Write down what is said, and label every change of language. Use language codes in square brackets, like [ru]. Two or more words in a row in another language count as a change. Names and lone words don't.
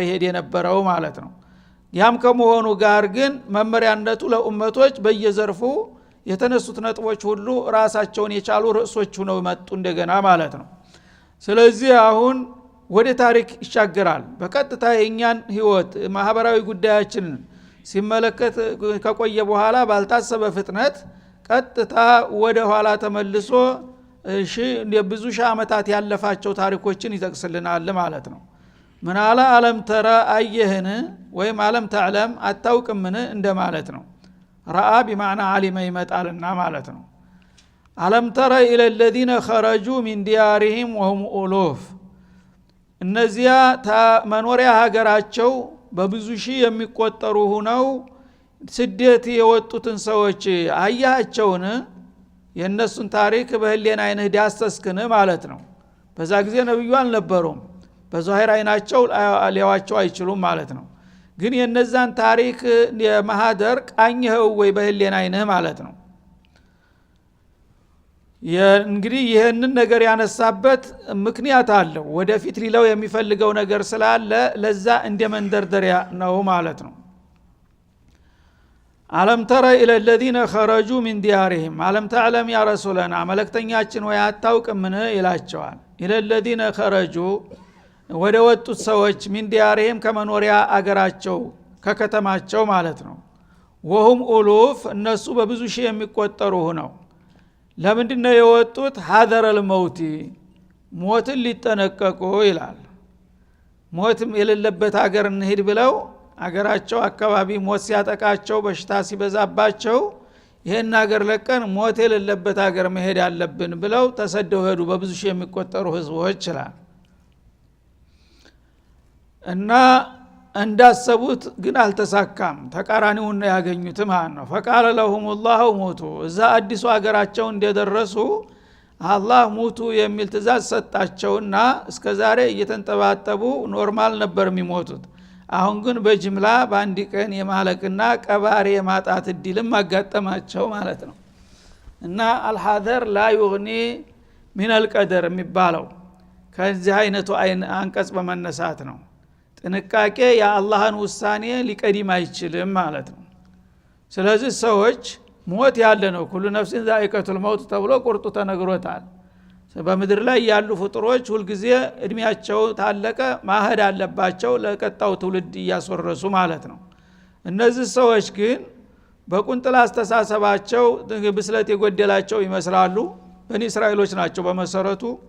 [am] ይሄድ የነበረው ማለት ነው። ያም ከመሆኑ ጋር ግን መመሪያነቱ ለኡመቶች በየዘርፉ የተነሱት ነጥቦች ሁሉ ራሳቸውን የቻሉ ርዕሶች ሆነው መጡ እንደገና ማለት ነው። ስለዚህ አሁን ወደ ታሪክ ይሻገራል። በቀጥታ የኛን ህይወት ማህበራዊ ጉዳያችንን ሲመለከት ከቆየ በኋላ ባልታሰበ ፍጥነት ቀጥታ ወደ ኋላ ተመልሶ ብዙ ሺህ ዓመታት ያለፋቸው ታሪኮችን ይጠቅስልናል ማለት ነው። ምን አለ [ar] ألم تر [am] አየህን ወይም [ar] ألم تعلم [am] አታውቅምን እንደማለት ነው። [ar] رأى بمعنى علم [am] ይመጣልና ማለት ነው። [ar] ألم تر إلى الذين خرجوا من ديارهم وهم ألوف [am] እነዚያ መኖሪያ ሀገራቸው በብዙ ሺህ የሚቆጠሩ ሆነው ስደት የወጡትን ሰዎች አያቸውን? የነሱን ታሪክ በህሊና አይንህ ዳሰስክን ማለት ነው። በዛ ጊዜ ነብዩ አልነበሩም። በዛሂር አይናቸው ሊያዋቸው አይችሉም ማለት ነው። ግን የነዛን ታሪክ የማህደር ቃኝኸው ወይ በህሊና አይንህ ማለት ነው። እንግዲህ ይሄንን ነገር ያነሳበት ምክንያት አለው። ወደፊት ሊለው የሚፈልገው ነገር ስላለ ለዛ እንደ መንደርደሪያ ነው ማለት ነው። [ar] ألم تر إلى الذين خرجوا من ديارهم ألم تعلم يا رسولنا [am] መልእክተኛችን ወይ አታውቅምን ይላቸዋል። [ar] إلى الذين خرجوا [am] ወደ ወጡት ሰዎች [ar] من ديارهم [am] ከመኖሪያ አገራቸው ከከተማቸው ማለት ነው። [ar] وهم ألوف [am] እነሱ በብዙ ሺህ የሚቆጠሩ ሆነው ለምንድነው የወጡት? [ar] حذر الموت [am] ሞትን ሊጠነቀቁ ይላል። ሞትም የሌለበት ሀገር እንሂድ ብለው አገራቸው አካባቢ ሞት ሲያጠቃቸው በሽታ ሲበዛባቸው ይሄን ሀገር ለቀን ሞት የሌለበት ሀገር መሄድ አለብን ብለው ተሰደው ሄዱ። በብዙ ሺህ የሚቆጠሩ ህዝቦች ይላል። እና እንዳሰቡት ግን አልተሳካም ተቃራኒውን ያገኙት ማለት ነው [ar] فقال لهم الله موتوا [am] እዛ አዲሱ ሀገራቸው እንደደረሱ አላህ ሙቱ የሚል ትእዛዝ ሰጣቸውና እስከዛሬ እየተንጠባጠቡ ኖርማል ነበር የሚሞቱት አሁን ግን በጅምላ በአንድ ቀን የማለቅና ቀባሪ የማጣት እድልም አጋጠማቸው ማለት ነው እና [ar] الحذر لا يغني من القدر [am] የሚባለው ከዚህ አይነቱ አንቀጽ በመነሳት ነው ጥንቃቄ የአላህን ውሳኔ ሊቀድም አይችልም ማለት ነው ስለዚህ ሰዎች ሞት ያለ ነው [ar] كل نفس ذائقة الموت [am] ተብሎ ቁርጡ ተነግሮታል በምድር ላይ ያሉ ፍጡሮች ሁሉ ጊዜ እድሜያቸው ታለቀ ማህድ አለባቸው ለቀጣው ትውልድ ያስወረሱ ማለት ነው እነዚህ ሰዎች ግን በቁንጥላ አስተሳሰባቸው ብስለት የጎደላቸው ይመስላሉ በኒ እስራኤሎች ናቸው በመሰረቱ